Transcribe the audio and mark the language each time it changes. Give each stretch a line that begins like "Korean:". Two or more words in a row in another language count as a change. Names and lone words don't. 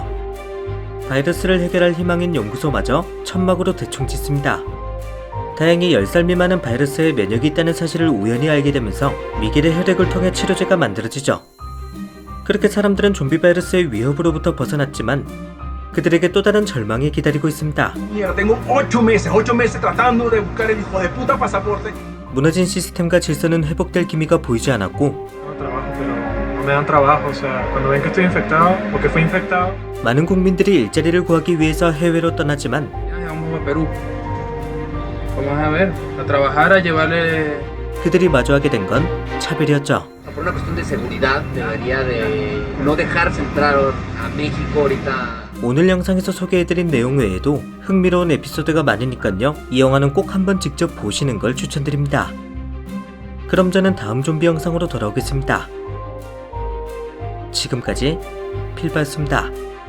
Korean: 바이러스를 해결할 희망인 연구소마저 천막으로 대충 짓습니다. 다행히 10살 미만은 바이러스에 면역이 있다는 사실을 우연히 알게 되면서 미겔의 혈액을 통해 치료제가 만들어지죠. 그렇게 사람들은 좀비 바이러스의 위협으로부터 벗어났지만 그들에게 또 다른 절망이 기다리고 있습니다.
Spanish: Mierda, tengo 8 meses tratando de buscar el hijo de puta pasaporte.
Korean: 무너진 시스템과 질서는 회복될 기미가 보이지 않았고
Spanish: Trabajo, pero no me dan trabajo, o sea, cuando ven que estoy infectado o que fui infectado,
Korean: 많은 국민들이 일자리를 구하기 위해서 해외로 떠나지만
Spanish: Ya vamos a Perú. Vamos a ver, a trabajar, a llevarle.
Korean: 그들이 마주하게 된 건 차별이었죠.
Spanish: Por una cuestión de seguridad debería de no dejarse entrar a México ahorita.
Korean: 오늘 영상에서 소개해드린 내용 외에도 흥미로운 에피소드가 많으니깐요. 이 영화는 꼭 한번 직접 보시는 걸 추천드립니다. 그럼 저는 다음 좀비 영상으로 돌아오겠습니다. 지금까지 필바였습니다.